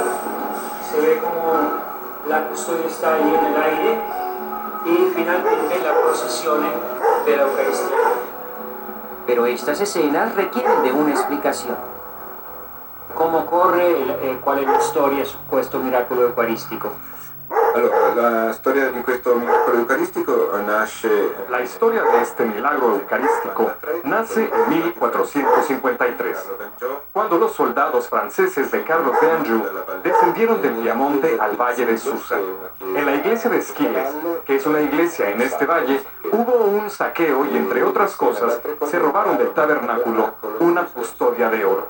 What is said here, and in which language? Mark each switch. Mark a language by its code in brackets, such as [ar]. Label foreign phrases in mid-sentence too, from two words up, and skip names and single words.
[es] Se ve como la custodia está ahí en el aire. Y finalmente la procesión de la Eucaristía. Pero estas escenas requieren de una explicación. ¿Cómo corre? ¿Cuál es la historia del supuesto milagro eucarístico? [it] Allora, la storia di questo miracolo eucaristico nasce... [es] La historia de este milagro eucarístico nace en 1453, cuando los soldados franceses de Carlos de Anjou descendieron del Piamonte al valle de Susa. En la iglesia de Esquiles, que es una iglesia en este valle, hubo un saqueo y, entre otras cosas, se robaron del tabernáculo una custodia de oro.